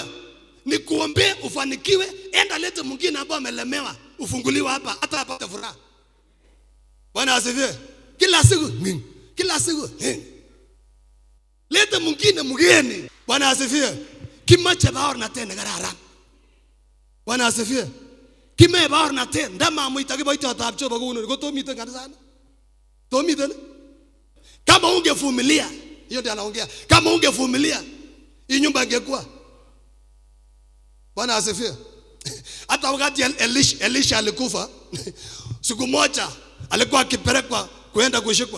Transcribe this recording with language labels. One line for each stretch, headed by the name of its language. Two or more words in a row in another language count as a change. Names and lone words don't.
Swahili: Nikuombee ufanikiwe, enda leta mwingine ambaye amelemewa, ufunguliwe hapa hata apate furaha. Bwana asifiwe. Kila siku. Leta mwingine mgeni. Bwana asifiwe.
Kalenjin: Kimache baor na tena garara.
Swahili: Bwana asifiwe.
Kalenjin: Kime baor na tena ndama muitaki baita tapcho baguno ko to mite kanisa. To mite.
Swahili: Kama ungevumilia, hiyo ndio anaongea. Kama ungevumilia, hii nyumba ingekuwa. Bwana asifiwe. Hata wakati Elisha alikufa, siku moja alikuwa akipelekwa kuenda kushikwa.